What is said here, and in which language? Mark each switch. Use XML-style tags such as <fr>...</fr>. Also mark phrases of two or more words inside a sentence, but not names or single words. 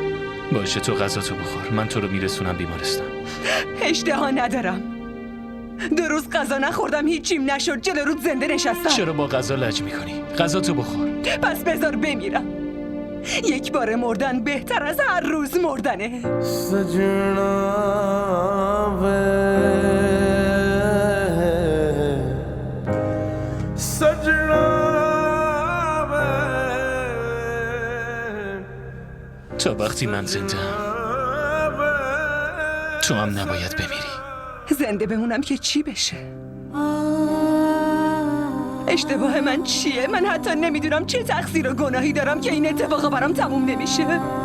<fa>باشه، تو غذا تو بخور، من تو رو میرسونم بیمارستان. اشتها ندارم. 2 روز غذا نخوردم، هیچیم نشد، جلو رود زنده نشستم. چرا با غذا لج میکنی؟ غذا تو بخور. پس بذار بمیرم. یک بار مردن بهتر از هر روز مردنه.</fa> <hi>सजना वे सजना वे</hi> <fa>تا وقتی من زنده تو هم نباید بمیری. زنده بمونم که چی بشه؟ اشتباه من چیه؟ من حتی نمیدونم چه تقصیر و گناهی دارم که این اتفاقا برام تموم نمیشه.</fa>